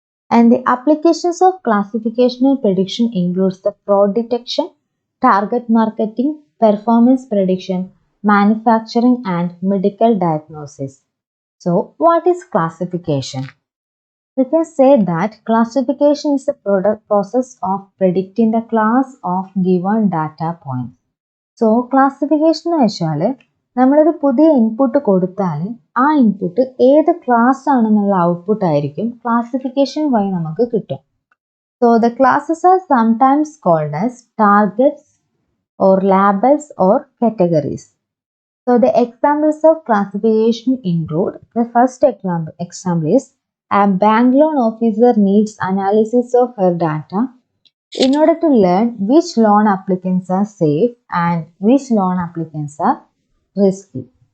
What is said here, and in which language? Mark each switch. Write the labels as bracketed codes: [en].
[en] And the applications of classification and prediction includes the fraud detection, target marketing, performance prediction, manufacturing and medical diagnosis. So what is classification? We can say that classification is the process of predicting the class of given data points. [ml] So classification എന്ന് വെച്ചാൽ നമ്മളൊരു പുതിയ input കൊടുത്താൽ ആ input ഏത് class ആണെന്നുള്ള output ആയിരിക്കും classification വഴി നമുക്ക് കിട്ടും. [en] So the classes are sometimes called as targets or labels or categories. So the examples of classification include the first example is a bank loan officer needs analysis of her data in order to learn which loan applicants are safe and which loan applicants are risky.